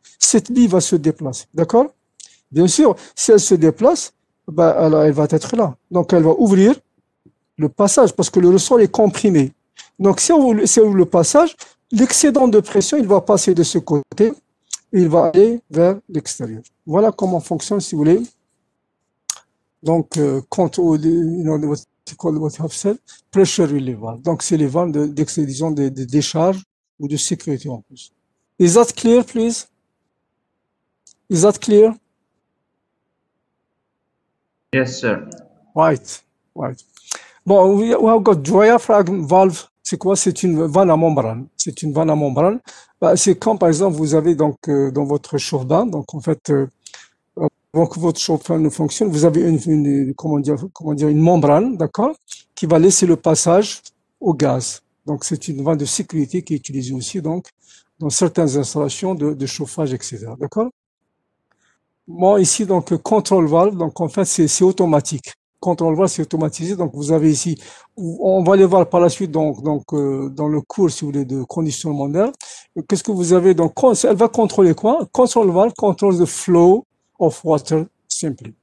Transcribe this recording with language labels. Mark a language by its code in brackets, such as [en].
[fr] Cette bille va se déplacer, d'accord? Bien sûr, si elle se déplace, ben, elle va être là. Donc, elle va ouvrir le passage parce que le ressort est comprimé. Donc, si on ouvre le passage, l'excédent de pression, il va passer de ce côté et il va aller vers l'extérieur. Voilà comment fonctionne, si vous voulez. [en] Donc, contrôle, what you have said, pressure relief valve. [fr] Donc, c'est les valves disons, de décharge ou de sécurité en plus. [en] Is that clear, please? Is that clear? Yes, sir. Right, right. Bon, we have got diaphragm valve. [fr] C'est quoi? C'est une vanne à membrane. C'est une vanne à membrane. Bah, c'est quand, par exemple, vous avez donc dans votre chauffe-bain, donc en fait, avant que votre chauffe-bain ne fonctionne, vous avez comment dire, une membrane, d'accord, qui va laisser le passage au gaz. Donc, c'est une vanne de sécurité qui est utilisée aussi, donc, dans certaines installations de chauffage, etc. D'accord? Bon, ici, donc, control valve, donc, en fait, c'est automatique. Control valve, c'est automatisé. Donc, vous avez ici, on va aller voir par la suite, donc, dans le cours, si vous voulez, de conditionnement d'air. Qu'est-ce que vous avez? Donc, elle va contrôler quoi? [en] Control valve controls the flow of water simply.